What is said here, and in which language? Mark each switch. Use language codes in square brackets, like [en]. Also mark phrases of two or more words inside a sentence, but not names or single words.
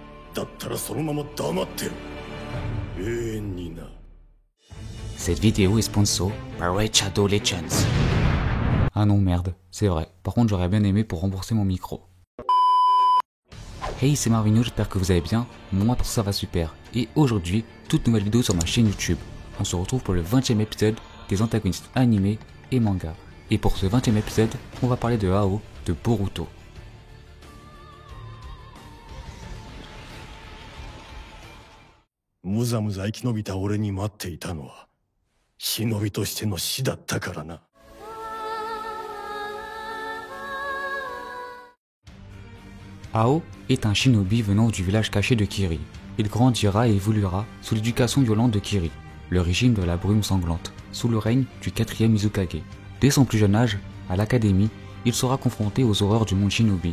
[ja] だったらそのまま黙ってる。永遠にな。 [fr] Cette vidéo est sponsor par Raid Shadow Legends. Ah non merde, c'est vrai. Par contre j'aurais bien aimé pour rembourser mon micro. Hey, c'est Marvino, j'espère que vous allez bien. Moi pour ça va super. Et aujourd'hui, toute nouvelle vidéo sur ma chaîne YouTube. On se retrouve pour le 20e épisode des antagonistes animés et manga. Et pour ce 20e épisode, on va parler de Ao de Boruto. [ja] むざむざ生き延びた俺に待っていたのは忍びとしての死だったからな。 [fr] Ao est un shinobi venant du village caché de Kiri. Il grandira et évoluera sous l'éducation violente de Kiri, le régime de la brume sanglante, sous le règne du 4e Mizukage. Dès son plus jeune âge, à l'académie, il sera confronté aux horreurs du monde shinobi.